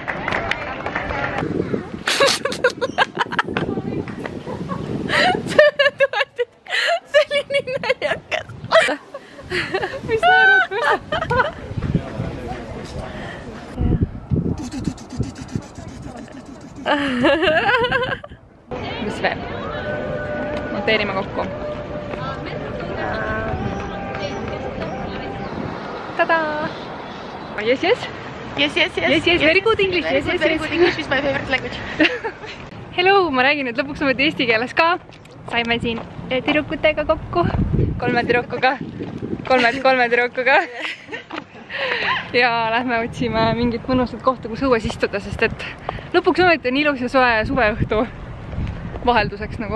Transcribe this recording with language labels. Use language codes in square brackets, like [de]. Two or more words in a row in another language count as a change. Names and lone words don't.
[et] See oli nii naljakas. Mis naerutus? Mis veel? Monteerime kokku. Tada! [en] Yes. Very good English. Very good English is my favorite language. [et] Hello, ma räägin, et lõpuks ometi eesti keeles ka. Saime siin tüdrukutega kokku. 3 tüdrukuga. 3 tüdrukuga. Ja lähme otsime mingit mõnusat kohta, kus õues istuda, sest et lõpuks ometi on ilus ja soe suveõhtu vahelduseks nagu.